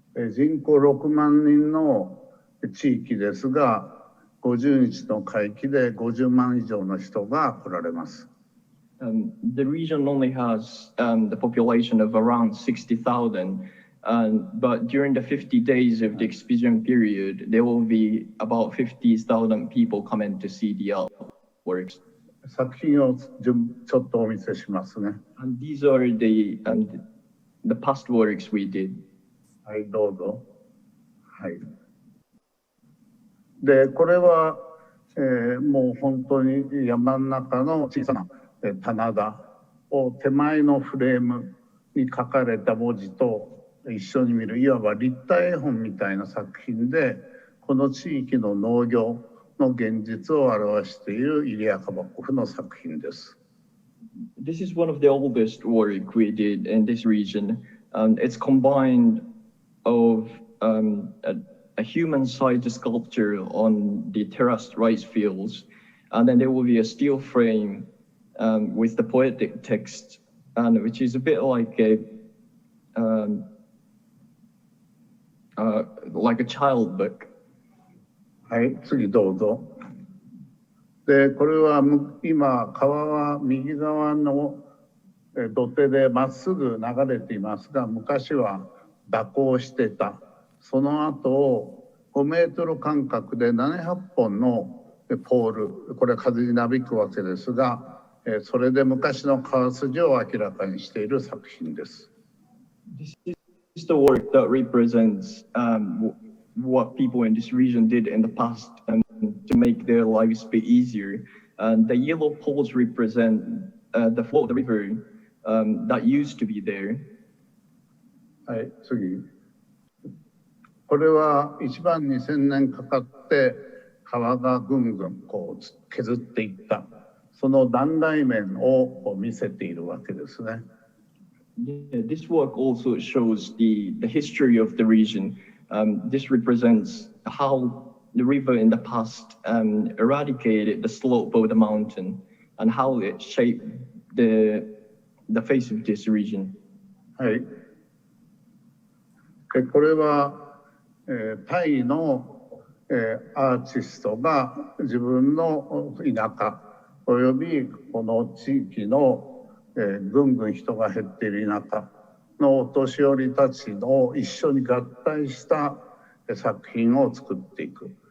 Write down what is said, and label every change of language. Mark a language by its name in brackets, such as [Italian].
[Japanese] 人口6万人の地域ですが、50日の会期で50万以上の人が来られます。 [English] The region only has the population of around 60,000, but during the 50 days of the exhibition period, there will be about 50,000 people coming to see the artworks. [Japanese] 作品をちょっとお見せしますね。 [English] And these are the past works we did. [Japanese] はい、どうぞ。はい。で、これは、もう本当に山の中の小さな棚田を手前のフレームに書かれた文字と一緒に見るいわば立体絵本みたいな作品でこの地域の農業の現実を表しているイリア・カバコフの作品です。 [English] This is one of the oldest work we did in this region. It's combined of a human-sized sculpture on the terraced rice fields, and then there will be a steel frame with the poetic text, which is a bit like a child book. [Japanese] はい、次どうぞ。で、これは今川は右側の土手でまっすぐ流れていますが、昔は蛇行してた。その後を5メートル間隔で700本のポール、これ風になびくわけですが、それで昔の川筋を明らかにしている作品です。 [English] This is the work that represents what people in this region did in the past to make their lives a bit easier. The yellow poles represent the flow of the river that used to be there. [Japanese] はい、次。これは1万2000年かかって川がぐんぐんこう削っていった。その断崖面を見せているわけですね。 [English] Yeah, this work also shows the history of the region. This represents how the river in the past eradicated the slope of the mountain and how it shaped the face of this region. [Japanese] はい。これは、タイの、アーティストが自分の田舎およびこの地域の、ぐんぐん人が減っている田舎のお年寄りたちの一緒に合体した作品を作っていく。